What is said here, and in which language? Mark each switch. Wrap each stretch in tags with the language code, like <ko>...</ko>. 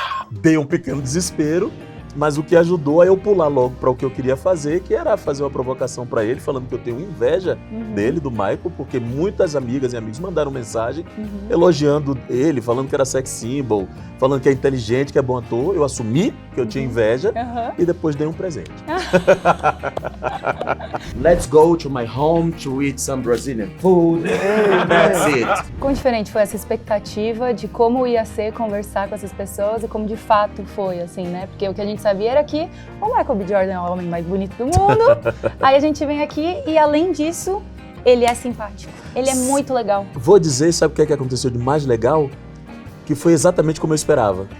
<pt>Dei um pequeno desespero, mas o que ajudou a eu pular logo para o que eu queria fazer, que era fazer uma provocação para ele, falando que eu tenho inveja dele, do Michael, porque muitas amigas e amigos mandaram mensagem elogiando ele, falando que era sex symbol, falando que é inteligente, que é bom ator. Eu assumi que eu tinha inveja e depois dei um presente.</pt> <en>Let's go to my home to eat some Brazilian food. That's it.</en> <pt>Quão diferente foi essa expectativa de como ia ser conversar com essas pessoas e como de fato foi, assim, né? Porque o que a gente sabia era que o Michael B. Jordan é o homem mais bonito do mundo. Aí a gente vem aqui e, além disso, ele é simpático. Ele é muito legal. Vou dizer, sabe o que aconteceu de mais legal? Que foi exatamente como eu esperava.</pt>